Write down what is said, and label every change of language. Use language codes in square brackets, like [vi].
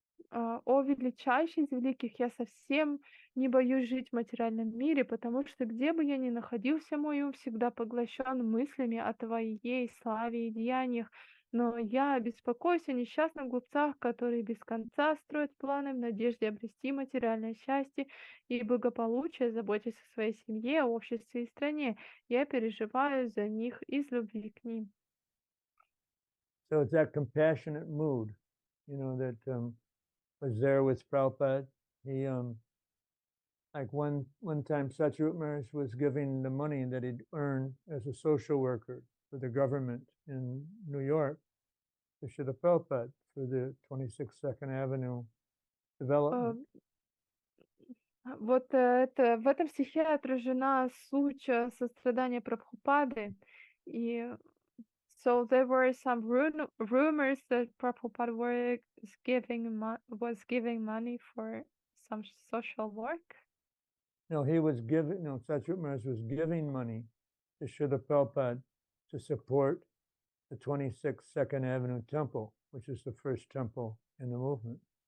[ru] О величайший из великих, я совсем не боюсь жить в материальном мире, потому что где бы я ни находился, мой ум всегда поглощен мыслями о Твоей славе и деяниях. Но я беспокоюсь о несчастных глупцах, которые без конца строят планы в надежде обрести материальное счастье и благополучие, заботясь о своей семье, обществе и стране. Я переживаю за них из любви к ним. [en] So it's that compassionate mood, that was there with Prabhupada. He, like one time Satyajit Maharaj was giving the money that he'd earned as a social worker for the government in New York to Srila Prabhupada for the 26th 2nd Avenue development. [ru] Вот это, в этом стихе отражена суть сострадания Прабхупады. И [en] so there were some rumors that Prabhupada was giving money for some social work. No, Satyajit Maharaj was giving money to Srila Prabhupada to support the 26th 2nd Avenue Temple, which is the first temple in the movement.